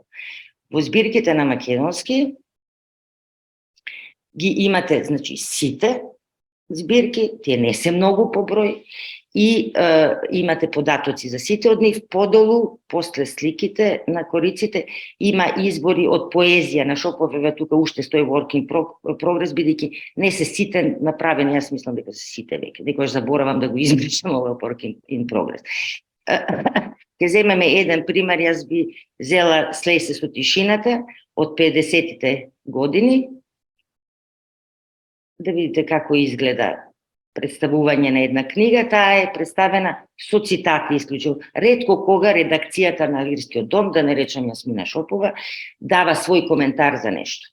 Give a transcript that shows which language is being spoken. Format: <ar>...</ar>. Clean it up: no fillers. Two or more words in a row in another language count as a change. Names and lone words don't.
<mk>Во збирките на македонски ги имате, значи, сите збирки, тие не се многу по број, и имате податоци за сите од нив. Подолу, после сликите на кориците, има избори од поезија на Шопов, тука уште стои</mk> <en>work in progress,</en> <mk>бидејќи не се сите направени, јас мислам дека се сите веќе, некојаш заборавам да го избришам овој</mk> <en>work in progress.</en> <mk>Ке земеме еден пример, јас би зела Слеј се со тишината од 50-тите години, да видите како изгледа представување на една книга. Таа е представена со цитати исклучено. Ретко кога редакцијата на Лирскиот дом, да не речам Јасмина Шопова, дава свој коментар за нешто.</mk>